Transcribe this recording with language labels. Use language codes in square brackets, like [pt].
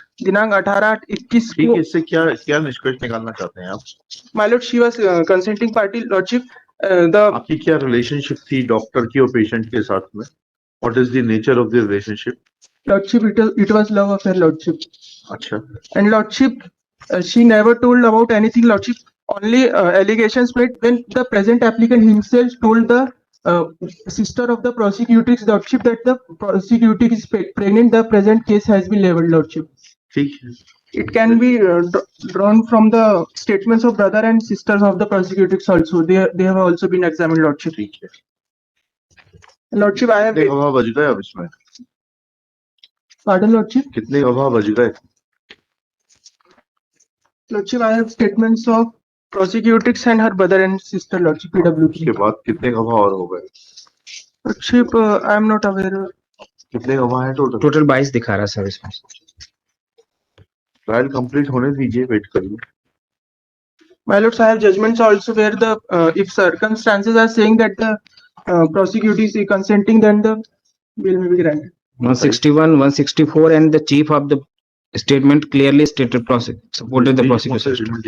[hi] दिनांक 18/8/21 ठीक को है, इससे क्या क्या निष्कर्ष निकालना चाहते हैं आप? [en] My lord she was consenting party lordship. [hi] आपकी क्या रिलेशनशिप थी डॉक्टर की और पेशेंट के साथ में? [en] What is the nature of the relationship? Lordship it was love affair lordship. [hi] अच्छा, [en] And Lordship, she never told about anything, Lordship. Only allegations made when the present applicant himself told the sister of the prosecutrix, Lordship, that the prosecutrix is pregnant. The present case has been labeled, Lordship. [hi] ठीक है। [en] It can be drawn from the statements of brother and sisters of the prosecutrix also. They have also been examined, Lordship. [hi] ठीक है। [en] Lordship, I have. [hi] कितने गवाह बच गए अब इसमें? [en] Pardon, Lordship. [hi] कितने गवाह बच गए? [en] Lordship, I have statements of prosecutrix and her brother and sister, Lordship, PWP. [hi] उसके बाद कितने गवाह और हो गए? [en] Lordship, I am not aware. [hi] कितने गवाह हैं टोटल? टोटल 22 दिखा रहा सर इसमें। ट्रायल कंप्लीट होने दीजिए, वेट करिए। [en] My lords, I have judgments also where the if circumstances are saying that the prosecutor is consenting, then the bill may be granted. 161, 164 and the chief of the statement clearly stated supported the prosecution.